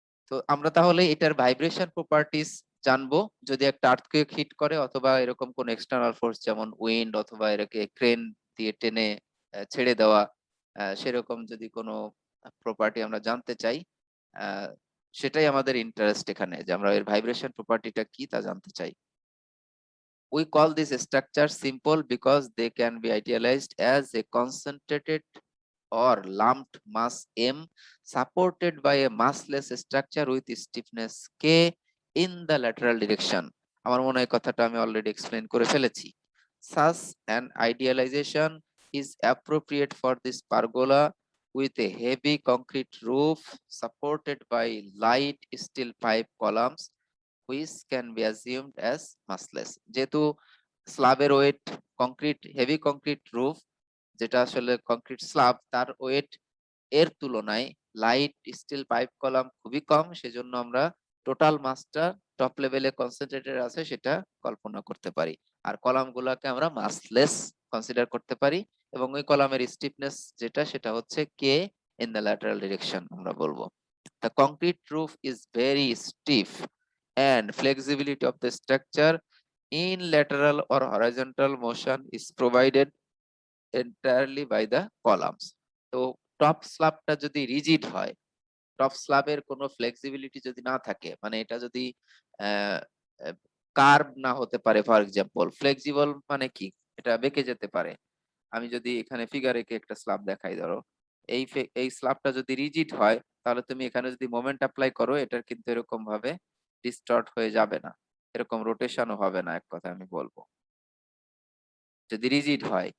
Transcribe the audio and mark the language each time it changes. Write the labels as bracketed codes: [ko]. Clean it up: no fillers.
[bn] তো আমরা তাহলে এটার ভাইব্রেশন প্রপার্টিজ জানবো যদি একটা আর্থকুয়েক হিট করে, অথবা এরকম কোন এক্সটার্নাল ফোর্স যেমন উইন্ড, অথবা এটাকে ক্রেন দিয়ে টেনে ছেড়ে দেওয়া, সেরকম যদি কোনো প্রপার্টি আমরা জানতে চাই, আহ, সেটাই আমাদের ইন্টারেস্ট এখানে, যে আমরা এর ভাইব্রেশন প্রপার্টিটা কি তা জানতে চাই। [en] We call this structure simple because they can be idealized as a concentrated or lumped mass M supported by a massless structure with stiffness K in the lateral direction. [bn] আমার মনে হয় কথাটা আমি অলরেডি এক্সপ্লেইন করে ফেলেছি। [en] Such an idealization is appropriate for this pergola with a heavy concrete roof supported by light steel pipe columns which can be assumed as massless. [bn] যেহেতু স্ল্যাবের wait concrete, heavy concrete roof, যেটা আসলে concrete slab, তার wait এর তুলনায় light steel pipe column খুবই কম, সেজন্য আমরা total মাসটা টপ লেভেলে কনসেন্ট্রেটেড আছে সেটা কল্পনা করতে পারি। আর কলাম গুলাকে আমরা মাসলেস কনসিডার করতে পারি, এবং ওই কলামের স্টিফনেস যেটা সেটা হচ্ছে কে [en] in the lateral direction [bn] আমরা বলবো। [en] The concrete roof is very stiff and flexibility of the structure in lateral or horizontal motion is provided entirely by the columns. [bn] তো টপ স্ল্যাবটা যদি রিজিড হয়, টপ স্ল্যাবের কোনো ফ্লেক্সিবিলিটি যদি না থাকে, মানে এটা যদি কার্ভ না হতে পারে, [en] for example [bn] ফ্লেক্সিবল মানে কি, এটা বেঁকে যেতে পারে। আমি যদি এখানে ফিগার এঁকে একটা স্ল্যাব দেখাই, ধরো এই স্ল্যাবটা যদি রিজিড হয়, তাহলে তুমি এখানে যদি মোমেন্ট অ্যাপ্লাই করো, এটার কিন্তু এরকম ভাবে ডিস্টর্ট হয়ে যাবে না, এরকম রোটেশনও হবে না, এক কথা আমি বলবো, যদি রিজিড হয়।